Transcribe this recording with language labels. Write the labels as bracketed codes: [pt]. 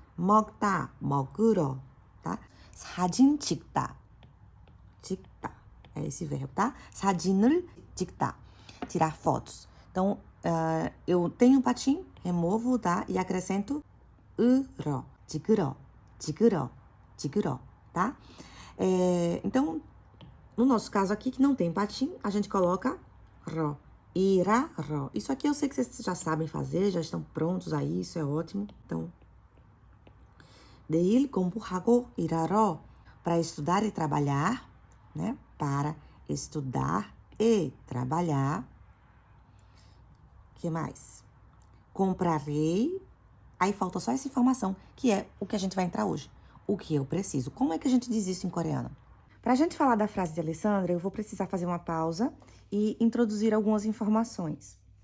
[ko] 먹다, 먹으러, tá? 사진 찍다. 찍다. [pt] É esse verbo, tá? [ko] 사진을 찍다. [pt] Tirar fotos. Então, eu tenho patim, removo o da e acrescento 으러. [ko] 찍으러, 찍으러, 찍으러, tá? [pt] Então, no nosso caso aqui, que não tem patim, a gente coloca ró. Irá, ró. Isso aqui eu sei que vocês já sabem fazer, já estão prontos aí, isso é ótimo. [ko] Então, 내일 공부하고 일하러. [pt] Para estudar e trabalhar, né? Para estudar e trabalhar. O que mais? Comprarei. Aí falta só essa informação, que é o que a gente vai entrar hoje. O que eu preciso. Como é que a gente diz isso em coreano? Para a gente falar da frase de Alessandra, eu vou precisar fazer uma pausa e introduzir algumas informações.